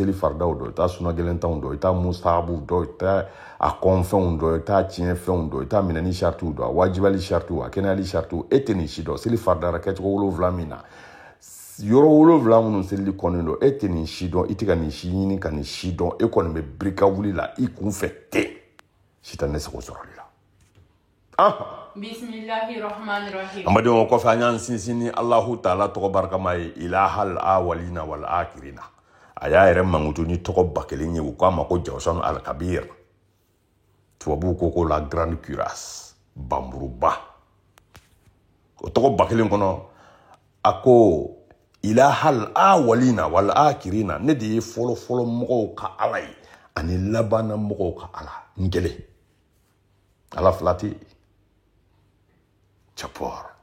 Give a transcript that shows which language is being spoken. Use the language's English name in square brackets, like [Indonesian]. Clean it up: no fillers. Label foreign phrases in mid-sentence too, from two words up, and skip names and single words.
[Bambara] seli faridaw dɔn i t'a sunagɛlɛntanw dɔn i t'a musahabu dɔn i t'a a kɔnfɛnw dɔn i t'a tiɲɛfɛnw dɔn i t'a minɛni saritiw dɔn a wajibali saritiw a kɛnɛyali saritiw e tɛ nin si dɔn seli faridara kɛcogo 7 min na yɔrɔ 7 minnu selili kɔnnen don e tɛ nin si dɔn i tɛ ka nin si ɲini ka nin si dɔn e kɔni bɛ birika wuli la i kun fɛ ten sitanɛ sago sɔrɔli la [Arabic] بسم الله الرحمن الرحيم [Bambara] amadenw kɔfɛ an y'an sinsin ni Allahu Taala tɔgɔ barikama ye [Arabic] إله الأولين والآخرين [Bambara] a y'a yɛrɛ mankutu ni tɔgɔ 1000 ye u k'a ma ko Jawsan al-Kabir tubabuw ko [French] la grande cuirasse [Bambara] banburuba o tɔgɔ 1000 kɔnɔ a ko [Arabic] إله الأولين والآخرين [Bambara] ne de ye fɔlɔ mɔgɔw ka Ala ye ani labanna mɔgɔw ka Ala n kelen Ala fila tɛ yen Chapor.